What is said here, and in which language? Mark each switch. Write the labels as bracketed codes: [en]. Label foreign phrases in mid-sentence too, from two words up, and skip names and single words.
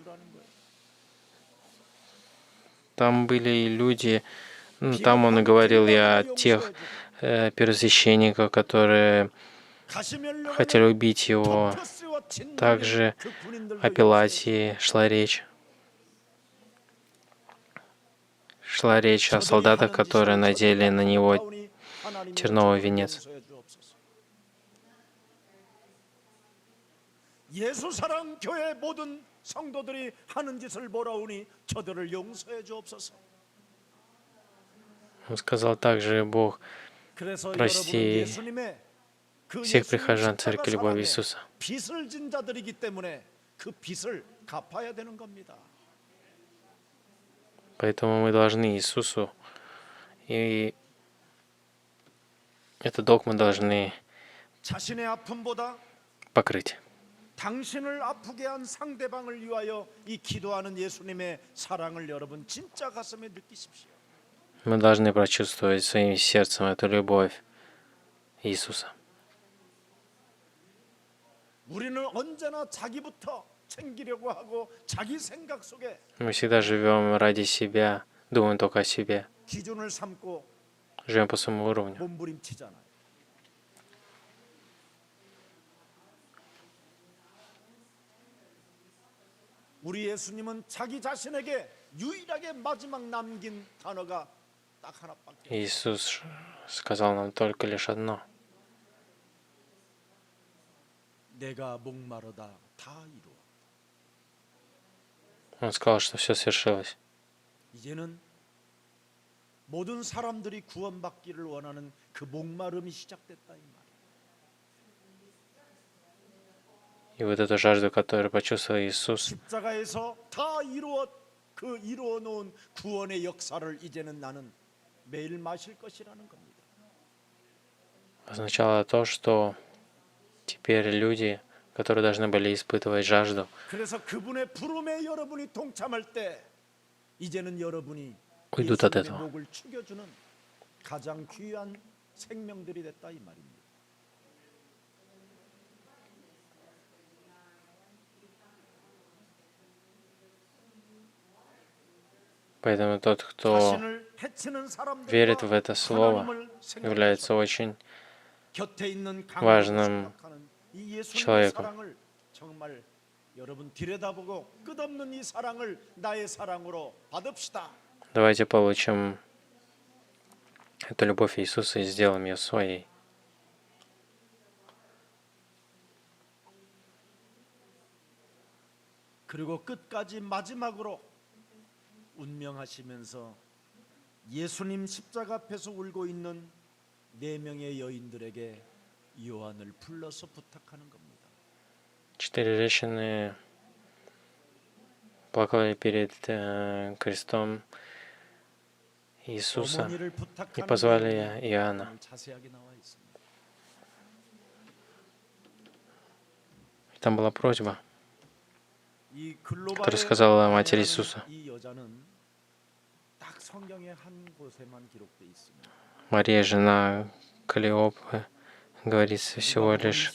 [ru] Там были и люди, там Он и говорил и о тех первосвященниках, которые хотели убить Его. Также о Пилате шла речь. Шла речь о солдатах, которые надели на Него терновый венец. [ko] 예수사랑 교회 모든 성도들이 하는 짓을 보라오니 저들을 용서해 주옵소서. [ru] Он сказал также: «Бог, [ko] 그래서 [ru] прости [ko] 예수님의 그 [ru] всех [ko] 예수님 [ru] прихожан [ko] 십자가 [ru] Церкви Любови [ko] 사랑에 [ru] Иисуса». [ko] 빚을 진 자들이기 때문에 그 빚을 갚아야 되는 겁니다. [ru] Поэтому мы должны Иисусу, и этот долг мы должны [ko] 자신의 아픔보다 [ru] покрыть. [ko] 당신을 아프게 한 상대방을 위하여 이 기도하는 예수님의 사랑을 여러분 진짜 가슴에 느끼십시오. [ru] Мы должны прочувствовать своим сердцем эту любовь Иисуса. [ko] 우리는 언제나 자기부터 챙기려고 하고 자기 생각 속에 [ru] Мы всегда живем ради себя, думаем только о себе, [ko] 기준을 삼고 [ru] живем по своему уровню. [ko] 몸부림치잖아요. 우리 예수님은 자기 자신에게 유일하게 마지막 남긴 단어가 딱 하나밖에. [ru] Иисус сказал нам только лишь одно: [ko] 내가 목마르다 다 이루어. [ru] Он сказал, что все свершилось. [ko] 이제는 모든 사람들이 구원받기를 원하는 그 목마름이 시작됐다 이 말. [ru] И вот эту жажду, которую почувствовал Иисус, [ko] 십자가에서 다 이루어 놓은 구원의 역사를 이제는 나는 매일 마실 것이라는 겁니다. [ru] означало то, что теперь люди, которые должны были испытывать жажду, [ko] 그래서 그분의 부름에 여러분이 동참할 때 이제는 여러분이 [ru] уйдут от [ko] 예수님의 [ru] этого. [ko] 목을 축여주는 가장 귀한 생명들이 됐다 이 말입니다. [ru] Поэтому тот, кто [ko] 자신을 해치는 [ru] верит в [ko] 사람들과 [ru] это слово, [ko] 하나님을 [ru] является [ko] 생각하셔. [ru] очень [ko] 곁에 있는 [ru] важным [ko] 강도를 생각하는 이 예수님의 [ru] человеком. [ko] 사랑을 정말 여러분 들여다보고 끝없는 이 사랑을 나의 사랑으로 받읍시다. [ru] Давайте получим эту любовь Иисуса и сделаем ее своей. [ko] 그리고 끝까지 마지막으로 운명하시면서 예수님 십자가 앞에서 울고 있는 4명의 여인들에게 요한을 불러서 부탁하는 겁니다. [ru] 4 женщины плакали перед крестом Иисуса [ko] 어머니를 [ru] и [ko] 부탁하는 [ru] позвали [ko] 내용이 [ru] Иоанна. [ko] 오늘 자세하게 나와 있습니다. [ru] И там была просьба, [ko] 이 [ru] которую [ko] 글로바의 [ru] сказала Матерь [ko] 아내라는 [ru] Иисуса. [ko] 이 여자는 딱 성경의 한 곳에만 기록돼 있습니다. [ru] Мария, жена Калиопы, говорится всего лишь